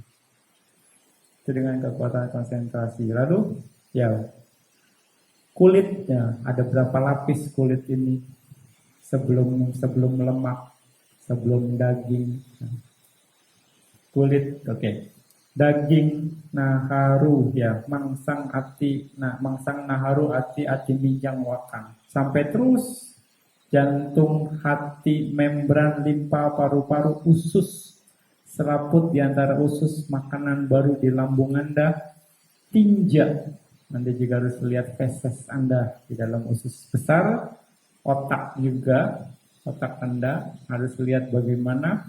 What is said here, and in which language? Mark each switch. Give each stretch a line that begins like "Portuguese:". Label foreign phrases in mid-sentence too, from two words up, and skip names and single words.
Indonesian: Itu dengan kekuatan konsentrasi. Lalu, ya kulitnya ada berapa lapis kulit ini sebelum lemak, sebelum daging. Kulit, oke. Daging naharu ya,
Pali: mangsang naharu ati minjang wakang.
Indonesian: Sampai terus jantung, hati, membran, limpa, paru-paru, usus, seraput di antara usus, makanan baru di lambung Anda, tinja. Anda juga harus lihat feses Anda di dalam usus besar, otak juga, otak Anda harus lihat bagaimana.